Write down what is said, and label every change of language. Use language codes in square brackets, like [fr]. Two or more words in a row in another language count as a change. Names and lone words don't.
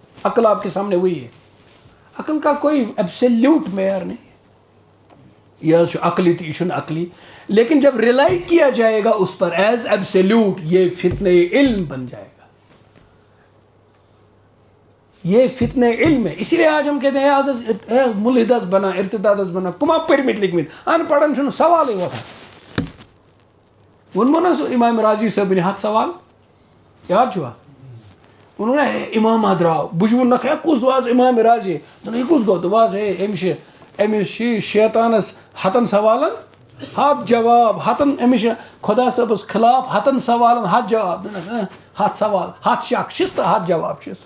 [ur] عقل آپ کے سامنے وہی ہے. عقل کا کوئی ایبسلیوٹ معیار نہیں ہے. یہ عقلی تو یہ عقلی, لیکن جب ریلائی کیا جائے گا اس پر [en] as absolute [ur] یہ فتنہ علم بن جائے گا. یہ فتنہ علم ہے. اسی لیے آج ہم کہتے ہیں [ks] ملحدس بنا ارتدادس بنا کما پرمت لکھمت ان پڑھن چھُنہٕ سوالے وۄتھان. ووٚنمو نا سُہ امام راضی صٲبنہِ ہتھ سوال یاد چھُوا ووٚنُن نا امام درٛاو بہٕ چھُس ووٚنُکھ ہے کُس دۄہ حظ امام راضی دوٚپُن یہِ کُس گوٚو دوٚپ حظ ہے أمِس چھِ شیطانس ہتن سوالن ہتھ جواب ہتن أمِس چھِ خۄدا صٲبس خلاف ہتن سوالن ہتھ جواب ہتھ سوال ہتھ شک چھِس تہٕ ہتھ جواب چھِس.